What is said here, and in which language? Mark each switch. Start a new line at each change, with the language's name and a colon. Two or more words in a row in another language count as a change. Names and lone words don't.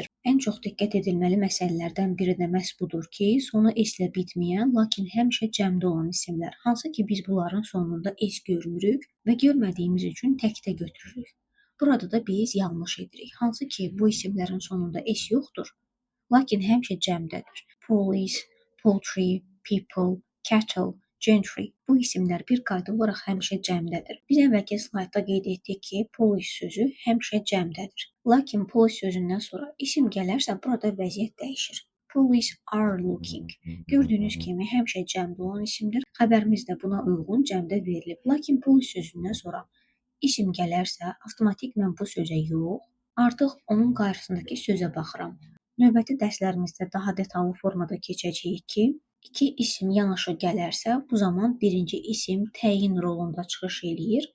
Azerbaijani: Ən çox diqqət edilməli məsələlərdən biri də məhz budur ki, sonu s-lə bitməyən, lakin həmişə cəmdə olan isimlər. Hansı ki, biz bunların sonunda s görmürük və görmədiyimiz üçün təkdə götürürük. Burada da biz yanlış edirik. Hansı ki, bu isimlərin sonunda s yoxdur, lakin həmişə cəmdədir.
English: Police, poultry, people, cattle, gentry.
Azerbaijani: Bu isimlər bir qayda olaraq həmişə cəmdədir. Biz əvvəlki slaydda qeyd etdik ki, police sözü həmişə cəmdədir. Lakin police sözündən sonra isim gələrsə, burada vəziyyət dəyişir.
English: Police are looking.
Azerbaijani: Gördüyünüz kimi həmişə cəmdə olan isimdir. Xəbərimiz də buna uyğun cəmdə verilib. Lakin police sözündən sonra isim gələrsə, avtomatik mən bu sözə yox, artıq onun qarşısındakı sözə baxıram. Növbəti dərslərimizdə daha detallı formada keçəcəyik ki, iki isim yanaşı gələrsə, bu zaman birinci isim təyin rolunda çıxış eləyir.